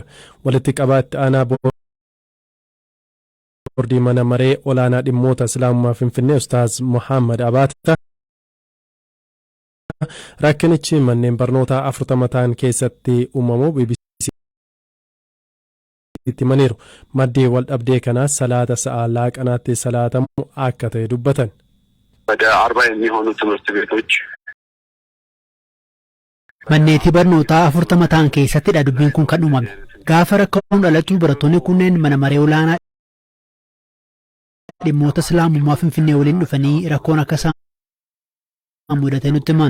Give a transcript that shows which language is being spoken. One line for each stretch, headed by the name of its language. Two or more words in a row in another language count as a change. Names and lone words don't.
Oromo: Walitti qabaatti aanaa boordii mana maree olaanaa dhimmoota islaamummaa Finfinnee Ustaaz Muhammad Abaata rakkinichi manneen barnootaa 40 ta'an keessatti uumamuu BBC'tti himaniiru. Maddii wal dhabdee kanaas salaata sa'a laaqanaatti salaatamu akka ta'e dubbatan.
Amharic: ወደ 40 የሚሆኑ ትምህርት ቤቶች
Oromo: manneetii barnootaa 40 ta'an keessattidha dubbiin kun kan uumame. Gaafa rakkoon dhalatu barattoonni kunneen mana maree olaanaa dhimmoota islaamummaa Finfinnee waliin dhufanii rakkoon akka isaan mudate nutti himan.